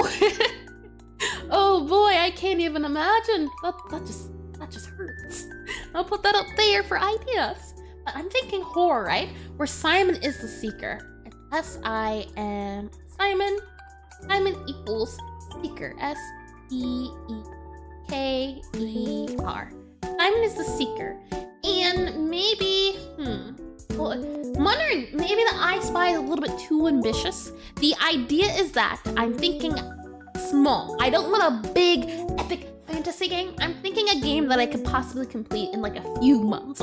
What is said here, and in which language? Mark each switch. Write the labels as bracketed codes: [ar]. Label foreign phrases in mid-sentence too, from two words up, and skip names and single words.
[en] Oh boy, I can't even imagine. That just hurts. I'll put that up there for ideas. But I'm thinking horror, right? Where Simon is the seeker. S-I-M. Simon equals seeker. S-E-E-K-E-R. Simon is the seeker. And maybe, well, I'm wondering, maybe the I Spy is a little bit too ambitious. The idea is that I'm thinking small. I don't want a big, epic fantasy game. I'm thinking a game that I could possibly complete in like a few months.